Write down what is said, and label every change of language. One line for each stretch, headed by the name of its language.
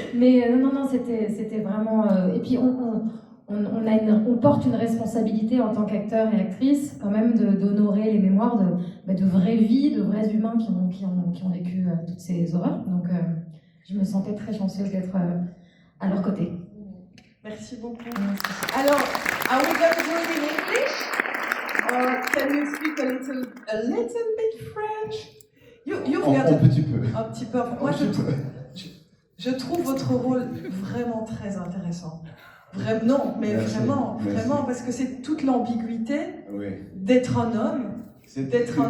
French: Mais non, c'était vraiment... et puis on porte une responsabilité en tant qu'acteur et actrice, quand même, d'honorer les mémoires de vraies vies, de vrais humains qui ont vécu toutes ces horreurs. Donc je me sentais très chanceuse d'être à leur côté. Merci beaucoup.
English: Alors, are we going to do it in English? Or can you speak a little bit French?
French: Un petit peu. Un petit peu. Moi, je trouve votre rôle vraiment très intéressant. Vraiment, mais merci, vraiment, parce que c'est toute l'ambiguïté d'être un homme, d'être un